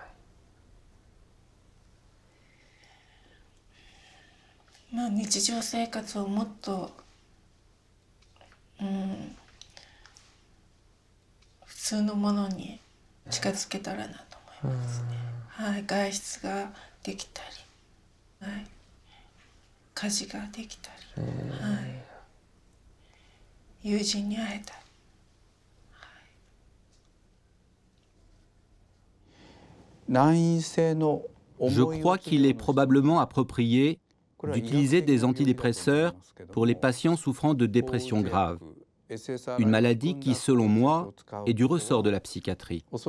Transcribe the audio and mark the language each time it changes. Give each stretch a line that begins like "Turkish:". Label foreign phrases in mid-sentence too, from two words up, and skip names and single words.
Japanese: まあ、日常生活をもっと、普通のものに近づけたらなと思いますね。はい、外出ができたり、はい、家事ができたり、はい、友人に会えたり。
French: Je crois qu'il est probablement approprié d'utiliser des antidépresseurs pour les patients souffrant de dépression grave, une maladie qui, selon moi, est du ressort de la psychiatrie.